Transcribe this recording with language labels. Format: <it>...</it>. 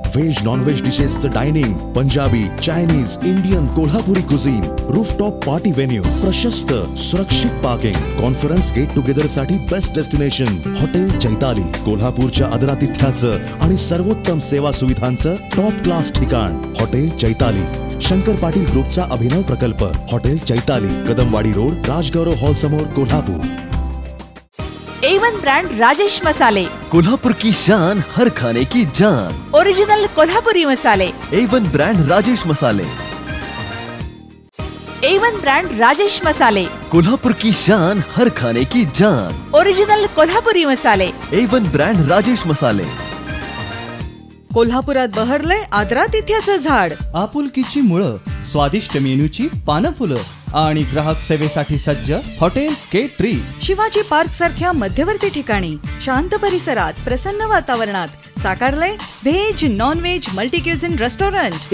<mr>Veg non veg डिशेसचं dining, Punjabi, Chinese, Indian, Kolhapuri cuisine, rooftop party venue, प्रशस्त सुरक्षित parking, conference get together साठी best destination. Hotel Chaitali. कोल्हापूरच्या आदरातिथ्याचं आणि सर्वोत्तम सेवा सुविधांचं टॉप क्लास ठिकाण. हॉटेल चैताली. शंकर पाटील ग्रुपचा अभिनव प्रकल्प. Hotel Chaitali, Kadamwadi road, Rajgaurav hall समोर, कोल्हापूर. A1 ब्रांड राजेश मसाले.</mr> <hi>कोल्हापुर की शान, हर खाने की जान.</hi> <mr>ओरिजिनल कोल्हापुरी मसाले. A1 ब्रांड राजेश मसाले. A1 ब्रांड राजेश मसाले.</mr> <hi>कोल्हापुर की शान, हर खाने की जान।</hi> <mr>ओरिजिनल कोल्हापुरी मसाले। A1 ब्रँड राजेश मसाले। कोल्हापुरात बहरलंय आदरातिथ्याचं झाड। आपुलकीची मुळं, स्वादिष्ट मेनूची पानं फुलं आणि ग्राहक सेवेसाठी सज्ज हॉटेल K3. शिवाजी पार्क सारख्या मध्यवर्ती ठिकाणी शांत परिसरात प्रसन्न वातावरणात साकारलंय veg non veg multi cuisine restaurant.</mr>